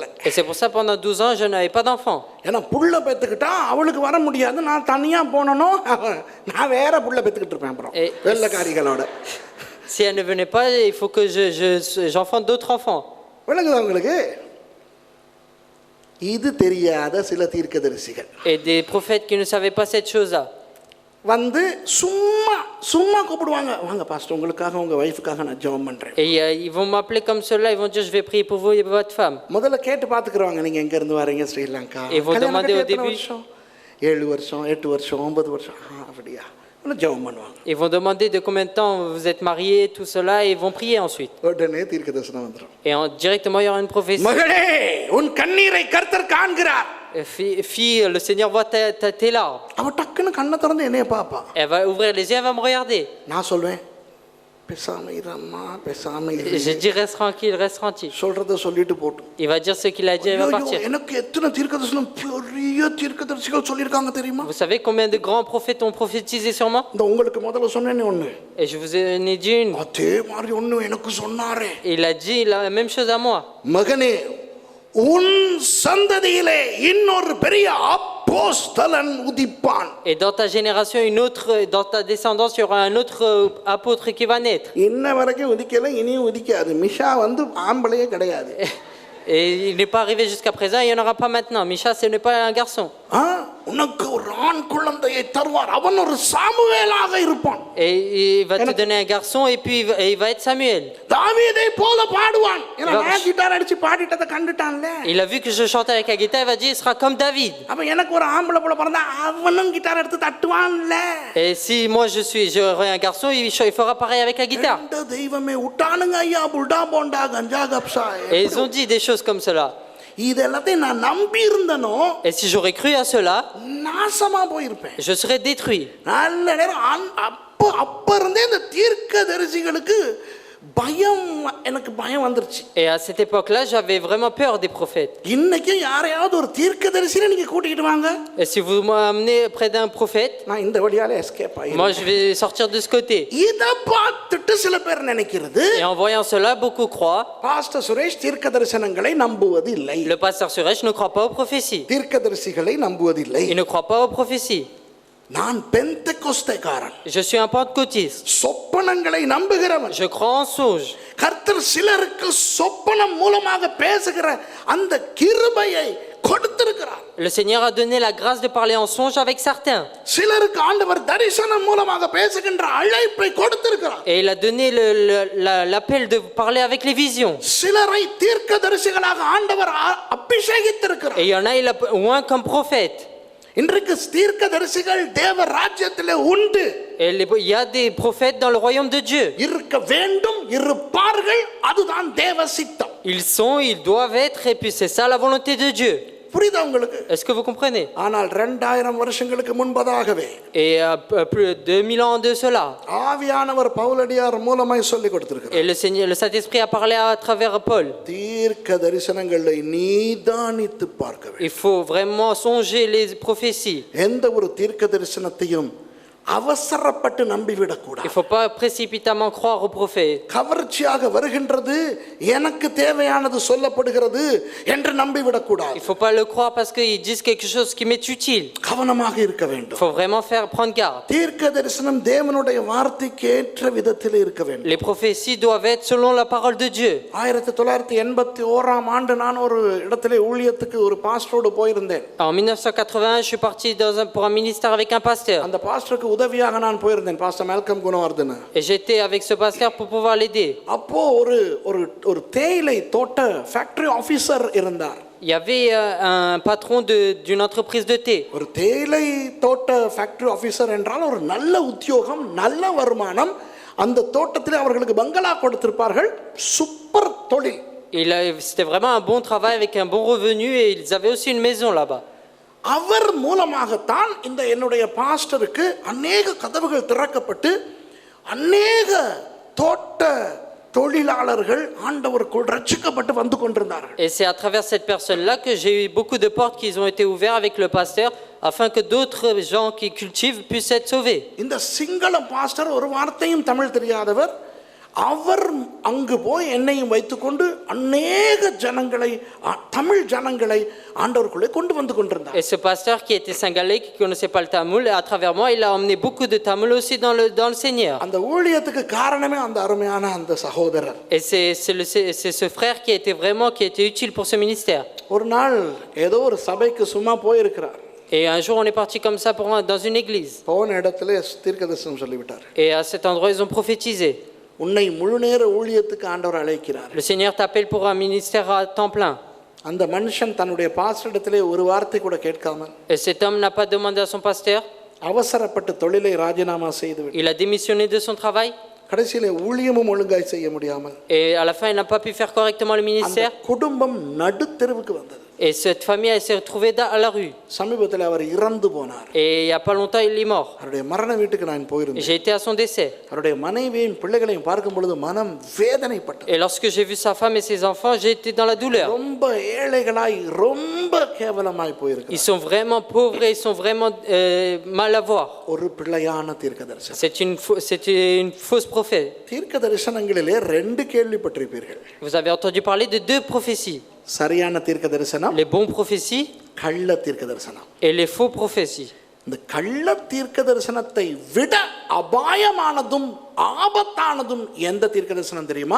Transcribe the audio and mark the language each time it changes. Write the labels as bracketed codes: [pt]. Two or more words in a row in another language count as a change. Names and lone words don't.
[fr] Et c'est pour ça pendant 12 ans, je n'avais pas d'enfant. [ta] ஏன்னா புள்ள பெத்துக்கிட்டா அவளுக்கு வர முடியாது, நான் தனியா போனனோ, நான் வேற புள்ள பெத்துக்கிட்டு இருப்பேன் அப்புறம் வெள்ளக்காரிகளோட. [fr] Si elle ne venait pas, il faut que j'enfante d'autres enfants. [ta] விளங்குதா உங்களுக்கு? இது தெரியாத சில தீர்க்கதரிசிகள். [fr] Et des prophètes qui ne savaient pas cette chose-là. [ta] வந்து சும்மா கூப்பிடுவாங்க, வாங்க பாஸ்டர் உங்களுக்காக உங்க வைஃப்காக நான் ஜெபம் பண்றேன். [fr] Et ils vont m'appeler comme cela, ils vont dire je vais prier pour vous et pour votre femme. [ta] முதல்ல கேட்டு பாத்துக்குறாங்க, நீங்க எங்க இருந்து வரீங்க? ஸ்ரீலங்கா. [fr] Et vont demander au début [ta] 7 வருஷம் 8 வருஷம் 9 வருஷம். அப்படியா? ஜெபம் பண்ணுவாங்க. [fr] Ils vont demander de combien de temps vous êtes mariés, tout cela, et ils vont prier ensuite. [ta] உடனே தீர்க்கதரிசனம் வந்துரும். [fr] Et directement il y aura une prophétie. [ta] மகளே உன் கண்ணீரை கர்த்தர் காண்கிறார். [fr] Fille, le Seigneur voit tes larmes. [ta] அவ டக்குன்னு கண்ணை திறந்து என்னைய பாப்பா. [fr] Elle va ouvrir les yeux, elle va me regarder. [ta] நான் சொல்வேன் பேசாம இரும்மா, பேசாம இரு. [fr] Je dis reste tranquille. [ta] சொல்றத சொல்லிட்டு போட்டு. [fr] Il va dire ce qu'il a dit, il va partir. [ta] எனக்கு எத்தனை தீர்க்கதரிசனம் பெரிய தீர்க்கதரிசிகள் சொல்லிருக்காங்க தெரியுமா? [fr] Vous savez combien de grands prophètes ont prophétisé sur moi? [ta] இந்த உங்களுக்கு முதல்ல சொன்னேனே ஒண்ணு. [fr] Et je vous en ai dit une. [ta] அதே மாதிரி ஒண்ணு எனக்கு சொன்னாரே. [fr] Il a dit la même chose à moi. [ta] மகனே உன் சந்ததியிலே இன்னொரு பெரிய அப்போஸ்தலன் உதிப்பான். Et dans ta génération, dans ta descendance, il y aura un autre apôtre qui va naître. இன்ன வரைக்கும் உதிக்கல, இனியும் உதிக்காது. மிஷா வந்து ஆம்பளையே கிடையாது. [fr] Et il n'est pas arrivé jusqu'à présent, il n'y en aura pas maintenant. Micha, ce n'est pas un garçon. [ta] உனக்கு ஒரு ஆண் குழந்தையை தருவார், அவன் ஒரு சாமுவேலாக இருப்பான். [fr] Et il va te donner un garçon et puis il va être Samuel. [ta] தாவீதை போல பாடுவான். நான் கிட்டார் அடிச்சு பாடிட்டத கண்டுட்டான்ல. [fr] Il a vu que je chantais avec la guitare, il va dire il sera comme David. [ta] அப்ப எனக்கு ஒரு ஆம்பளை புள்ள பிறந்தா அவனும் கிட்டார் எடுத்து தட்டுவான்ல. [fr] Et si moi j'aurais un garçon, il fera pareil avec la guitare. [ta] இந்த தெய்வமே உட்டானுங்க ஐயா, புல்டா போண்டா கஞ்சா கப்சா. [fr] Et ils ont dit des choses comme cela. [ta] இதெல்லாம் நான் நம்பி இருந்தனோ, [fr] et si j'aurais cru à cela, [ta] நாசமா போயிருப்பேன். [fr] je serais détruit. [ta] நல்ல நேரம் அப்ப இருந்தே இந்த தீர்க்கதரிசிகளுக்கு எனக்கு பயம் வந்துருச்சு. [fr] Et à cette époque-là, j'avais vraiment peur des prophètes. [ta] இன்னைக்கு யாரையாவது ஒரு தீர்க்கதரிசியை நீங்க கூட்டிட்டு வாங்க. [fr] Et si vous m'amenez près d'un prophète, [ta] நான் இந்த வழியால எஸ்கேப் ஆயிடுவேன். [fr] moi je vais sortir de ce côté. [ta] இத பார்த்துட்டு சில பேர் நினைக்கிறது, [fr] et en voyant cela, beaucoup croient, [ta] பாஸ்டர் சுரேஷ் தீர்க்கதரிசனங்களை நம்புவது இல்லை. [fr] le pasteur Suresh ne croit pas aux prophéties. [ta] தீர்க்கதரிசிகளை நம்புவதில்லை. [fr] Il ne croit pas aux prophéties. [ta] நான் பெந்தெகோஸ்தேக்காரன். [fr] Je suis un pentecôtiste. [ta] சொப்பனங்களை நம்புகிறவன். [fr] Je crois en songe. [ta] கர்த்தர் சிலருக்கு சொப்பனம் மூலமாக பேசுகிற அந்த கிருபையை கொடுத்திருக்கிறார். [fr] Le Seigneur a donné la grâce de parler en songe avec certains. [ta] சிலருக்கு ஆண்டவர் தரிசனம் மூலமாக பேசுகின்ற அழைப்பை கொடுத்திருக்கிறார். [fr] Et il a donné l'appel de parler avec les visions. [ta] சிலரை தீர்க்கதரிசிகளாக ஆண்டவர் அபிஷேகித்திருக்கிறார். [fr] Et il y en a, il a oint comme prophète. [ta] இன்றைக்கு தீர்க்கதரிசிகள் தேவ ராஜ்யத்திலே உண்டு. [fr] Et il y a des prophètes dans le royaume de Dieu. [ta] இருக்க வேண்டும், இருப்பார்கள், அதுதான் தேவ சித்தம். [fr] Ils sont, ils doivent être, et puis c'est ça la volonté de Dieu. [ta] புரியுதா உங்களுக்கு? [fr] Est-ce que vous comprenez? [ta] ஆனால் 2000 வருஷங்களுக்கு முன்பதாகவே [fr] Et plus de 2000 ans de cela. [ta] ஆவியானவர் பவுலடியார் மூலமாய் சொல்லி கொடுத்திருக்கிறார். [fr] Et le Seigneur, le Saint-Esprit a parlé à travers Paul. [ta] தீர்க்க தரிசனங்களை நீதானித்து பார்க்க வேண்டும். [fr] Il faut vraiment songer les prophéties. [ta] எந்த ஒரு தீர்க்க தரிசனத்தையும் அவசரப்பட்டு நம்பிவிடக் [fr] Il [ta] கூடாது. [fr] ne faut pas précipitamment croire aux prophètes. [ta] கவர்ச்சியாக வருகின்றது, எனக்கு தேவையானது சொல்லப்படுகிறது என்று நம்பிவிடக் [fr] Il [ta] கூடாது. [fr] ne faut pas le croire parce qu'ils disent quelque chose qui m'est utile. [ta] கவனமாக இருக்க [fr] Il [ta] வேண்டும். [fr] faut vraiment prendre garde. [ta] தீர்க்க தரிசனம் தேவனுடைய வார்த்தைக்கு ஏற்ற விதத்தில் இருக்க வேண்டும். [fr] Les prophéties doivent être selon la parole de Dieu. [ta] 1981 ஆண்டு நான் ஒரு இடத்திலே ஊழியத்துக்கு ஒரு பாஸ்டரோடு போயிருந்தேன். [fr] En 1981, je suis parti pour un ministère avec un pasteur. [ta] அந்த பாஸ்டருக்கு உதவியாக நான் போயிருந்தேன், பாஸ்டர் மேல்கம் குணவர்தன. [fr] Et j'étais avec ce pasteur pour pouvoir l'aider. [ta] அப்போ ஒரு தேயிலை தோட்ட [en] factory officer [ta] இருந்தார். [fr] Il y avait un patron d'une entreprise de thé. [ta] ஒரு தேயிலை தோட்ட [en] factory officer [ta] என்றால் ஒரு நல்ல உத்தியோகம், நல்ல வருமானம். அந்த தோட்டத்தில் அவர்களுக்கு பங்களா கொடுத்திருப்பார்கள். சூப்பர் தொழில். [fr] C'était vraiment un bon travail avec un bon revenu et ils avaient aussi une maison là-bas. [ta] அவர் மூலமாகத்தான் இந்த என்னுடைய பாஸ்டருக்கு அநேக கதவுகள் திறக்கப்பட்டு அநேக தோட்ட தொழிலாளர்கள் ஆண்டவருக்குள் ரட்சிக்கப்பட்டு வந்து கொண்டிருந்தார்கள். [fr] Et c'est à travers cette personne-là que j'ai eu beaucoup de portes qui ont été ouvertes avec le pasteur afin que d'autres gens qui cultivent puissent être sauvés. [ta] இந்த சிங்கள பாஸ்டர் ஒரு வார்த்தையும் தமிழ் தெரியாதவர். அவர் அங்கு போய் என்னையும் வைத்துக்கொண்டு அநேக ஜனங்களை, தமிழ் ஜனங்களை ஆண்டவருக்குள்ளே கொண்டு வந்து கொண்டிருந்தார். [fr] Et ce pasteur qui était singalais, qui connaissait pas le tamoul, à travers moi, il a emmené beaucoup de tamouls aussi dans le Seigneur. [ta] அந்த ஊழியத்துக்கு காரணமே அந்த அருமையான அந்த சகோதரர். [fr] Et c'est ce frère qui a été utile pour ce ministère. [ta] ஒரு நாள் ஏதோ ஒரு சபைக்கு சும்மா போயிருக்கிறார். [fr] Et un jour, on est parti comme ça dans une église. [ta] போன இடத்துல தீர்க்கதரிசனம் சொல்லிவிட்டார். [fr] Et à cet endroit, ils ont prophétisé. [ta] உன்னை முழு நேர ஊழியத்துக்கு ஆண்டவர் அழைக்கிறார். [fr] Le Seigneur t'appelle pour un ministère à temps plein. [ta] அந்த மனுஷன் தன்னுடைய பாஸ்டரிடத்திலே ஒரு வார்த்தை கூட கேட்காமல், [fr] Et cet homme n'a pas demandé à son pasteur. [ta] அவசரப்பட்டு தொழிலை ராஜினாமா செய்துவிட்டார். [fr] Il a démissionné de son travail. [ta] கடைசியிலே ஊழியமும் ஒழுங்காய் செய்ய முடியாமல், [fr] Et à la fin, il n'a pas pu faire correctement le [ta] அந்த [fr] ministère. [ta] குடும்பம் நடுத்தெருவுக்கு வந்தது. [fr] Et cette famille, elle s'est retrouvée à la rue. [ta] சமீபத்தில் அவர் இறந்து போனார். [fr] Et il n'y a pas longtemps, il est mort. [ta] அவருடைய மரண வீட்டுக்கு நான் போயிருந்தேன். [fr] J'ai été à son décès. [ta] அவருடைய மனைவியையும் பிள்ளைகளையும் பார்க்கும் பொழுது மனம் வேதனைப்பட்டது. [fr] Et lorsque j'ai vu sa femme et ses enfants, j'ai été dans la douleur. [ta] ரொம்ப ஏழைகளாய், ரொம்ப கேவலமாய் [fr] Ils [ta] போயிருக்கிறார். [fr] sont vraiment pauvres et ils sont vraiment mal à voir. [ta] ஒரு பிள்ளையான தீர்க்கதரிசனம். [fr] C'est une fausse prophète. [ta] தீர்க்க தரிசனங்களிலே 2 கேள்விப்பட்டிருப்பீர்கள். [fr] Vous avez entendu parler de 2 prophéties. [ta] சரியான தீர்க்க தரிசனம், [fr] Les bons prophéties [ta] கள்ள தீர்க்க தரிசனம். [fr] et les faux prophéties. [ta] இந்த கள்ள தீர்க்க தரிசனத்தை விட அபாயமானதும் ஆபத்தானதும் எந்த தீர்க்க தரிசனம் தெரியுமா?